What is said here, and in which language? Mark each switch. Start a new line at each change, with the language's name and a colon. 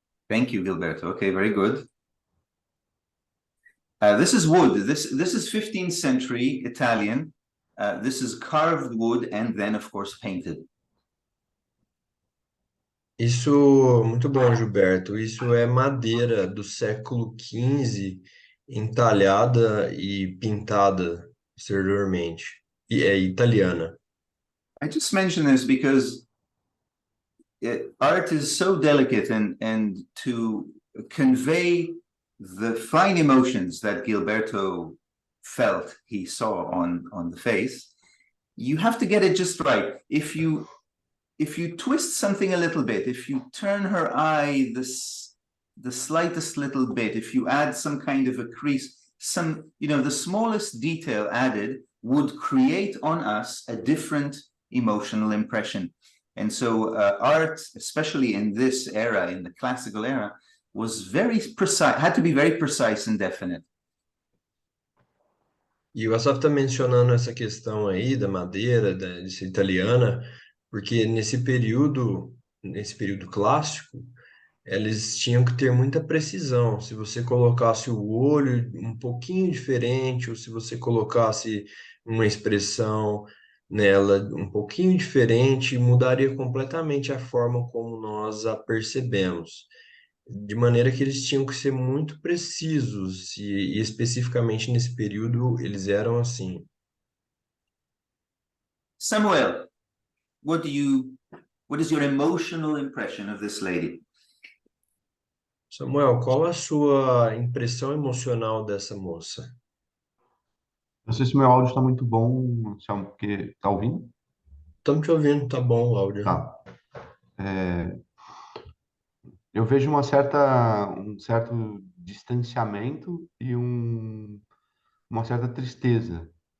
English: Thank you, Gilberto. Okay, very good. This is wood. This is 15th century Italian. This is carved wood and then, of course, painted.
Portuguese: Isso, muito bom, Gilberto. Isso é madeira do século XV, entalhada e pintada posteriormente. E é italiana.
English: I just mention this because art is so delicate, and to convey the fine emotions that Gilberto felt he saw on the face, you have to get it just right. If you twist something a little bit, if you turn her eye the slightest little bit, if you add some kind of a crease, the smallest detail added would create on us a different emotional impression. And so art, especially in this era, in the classical era, was very precise, had to be very precise and definite.
Portuguese: E o Asaf está mencionando essa questão aí da madeira, de ser italiana, porque nesse período clássico, eles tinham que ter muita precisão. Se você colocasse o olho um pouquinho diferente, ou se você colocasse uma expressão nela um pouquinho diferente, mudaria completamente a forma como nós a percebemos. De maneira que eles tinham que ser muito precisos, e especificamente nesse período eles eram assim.
English: Samuel, what is your emotional impression of this lady?
Portuguese: Samuel, qual a sua impressão emocional dessa moça? Não sei se meu áudio está muito bom, Selma, porque tá ouvindo? Estamos te ouvindo, tá bom o áudio. Tá. Eu vejo um certo distanciamento e uma certa tristeza.